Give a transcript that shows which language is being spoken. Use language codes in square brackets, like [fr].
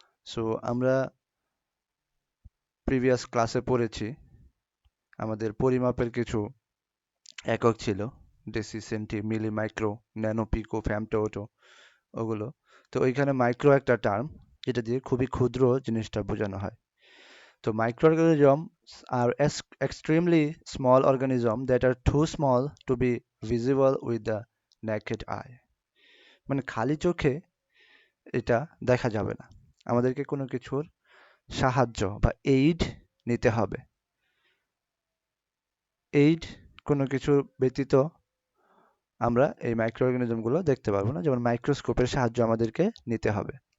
[bn] So আমরা previous ক্লাসে পড়েছি আমাদের পরিমাপের কিছু একক ছিল, ডেসি, সেন্টি, মিলি, মাইক্রো, ন্যানো, পিকো, ফ্যামটোটো, ওগুলো। তো ওইখানে মাইক্রো একটা টার্ম যেটা দিয়ে খুবই ক্ষুদ্র জিনিসটা বোঝানো হয়। তো micro organism আর [en] extremely small organism that are too small to be visible with the naked eye. [bn] মানে খালি চোখে এটা দেখা যাবে না, আমাদেরকে কোনো কিছুর সাহায্য বা এইড নিতে হবে। এইড কোনো কিছুর ব্যতীত আমরা এই মাইক্রো অর্গানিজমগুলো দেখতে পারবো না, যেমন মাইক্রোস্কোপের সাহায্য আমাদেরকে নিতে হবে।